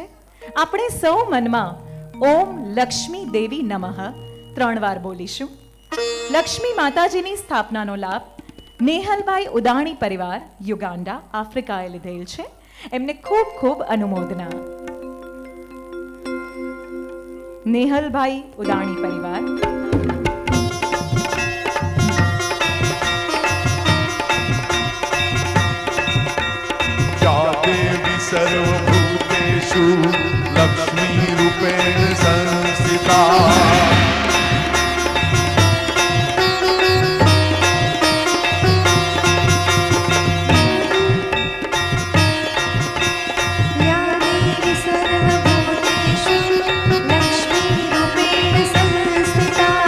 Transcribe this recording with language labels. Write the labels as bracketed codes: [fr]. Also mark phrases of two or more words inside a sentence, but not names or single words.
[gu] આપણે સૌ મનમાં [sa] ओम लक्ष्मी देवी नमः [gu] 3 વાર બોલીશું. લક્ષ્મી માતાજીની સ્થાપનાનો લાભ નેહલભાઈ ઉદાણી પરિવાર યુગાન્ડા આફ્રિકાએ લીધેલ છે. એમને ખૂબ ખૂબ અનુમોદના. નેહલભાઈ ઉદાણી પરિવાર. [sa] या देवी सर्वभूतेषु लक्ष्मी रूपेण संस्थिता. या देवी सर्वभूतेषु लक्ष्मीरूपेण संस्थिता.